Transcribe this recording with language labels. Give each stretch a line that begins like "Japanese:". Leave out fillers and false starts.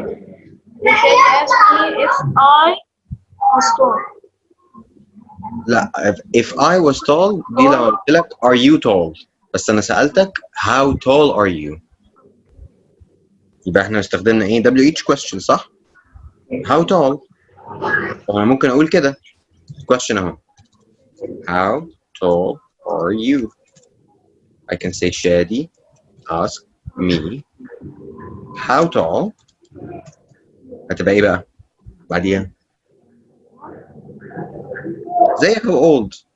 English: Shady asked me if I was tall. لا if I was tall
Arabic: دي لو قلت لك
English: are you tall،
Arabic: بس انا سألتك
English: how tall are you،
Arabic: يبقى احنا استخدمنا ايه
English: WH question صح؟ how tall.
Arabic: طب انا ممكن اقول كده question اهو
English: how tall are you. I can say Shady ask me how tall،
Arabic: هتبقى ايه بقى بعديها؟ زي
English: how old.